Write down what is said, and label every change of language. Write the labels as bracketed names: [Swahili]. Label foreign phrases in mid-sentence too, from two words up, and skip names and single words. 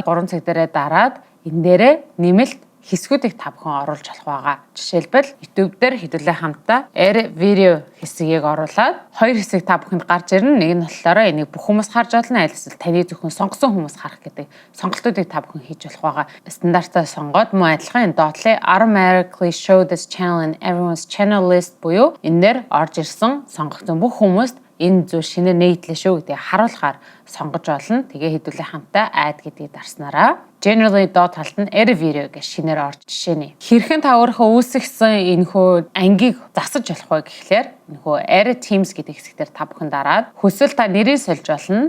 [Mongolian] 3 цаг дээрээ дараад энэ дээрээ нэмэлт хэсгүүдийг та бүхэн оруулж болох байгаа. Жишээлбэл YouTube дээр хэдүүлээ хамтдаа Air Video хэсгийг оруулаад хоёр хэсэг та бүхэнд гарч ирнэ. Нэг нь болохоор энийг бүх хүмүүс харж олно. Аль эсвэл таны зөвхөн сонгосон хүмүүс харах гэдэг сонголтуудыг та бүхэн хийж болох байгаа. Стандартаа сонгоод мөн адилхан энэ доотлын [English] automatically show this channel in everyone's channel list [Mongolian] буюу энэ дээр орж ирсэн сонгогдсон бүх хүмүүст энэ зүйл шинээр нээдлээ шүү гэдгийг харуулахаар сонгож олно. Тэгээ хэдүүлээ хамтаа add гэдгийг дарснараа generally доод талд нь [English] add video [Mongolian] гэж шинээр орж жишээний. Хэрхэн та өөрийнхөө үүсгэсэн энэхүү ангийг засаж болох вэ гэхлээр энэхүү [English] add teams [Mongolian] гэдэг хэсгээр та бүхэн дараад хүсвэл та нэрийг сольж болно.